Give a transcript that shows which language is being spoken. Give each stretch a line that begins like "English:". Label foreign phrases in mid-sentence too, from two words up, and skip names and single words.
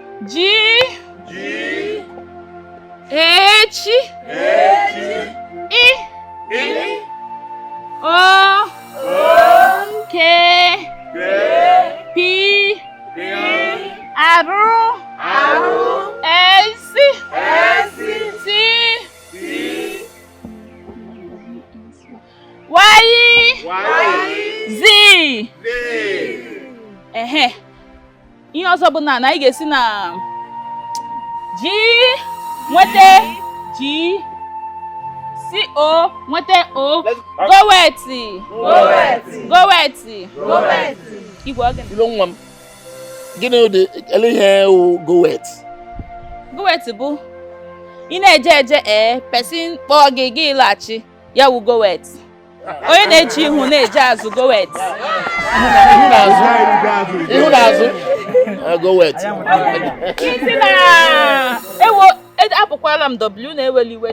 Igbo: G, H, I, O, K, P, R, S, T, Y, Z. Ehe. Ihe ọzọ bụ na, na anyị ga-esi na G nweta G, C O nweta O,
English: go wet. Go wet. Go wet. Go wet.
Igbo: Igwe ọ gịnị? Ilo nwa m. Gịnị ụdị, ele ihe wụ
English: go wet? Go wet
Igbo: bụ ị na-eje eje, ee, person kpọọ gị, gị laghachi, ya wụ
English: go wet.
Igbo: Onye na-eji ihu na-eje azụ,
English: go wet.
Igbo: Ihu na azụ. Ihu na azụ. Ah,
English: go wet.
Igbo: Isi na, ewo, e-, apụkwala m W na-eweli iwe.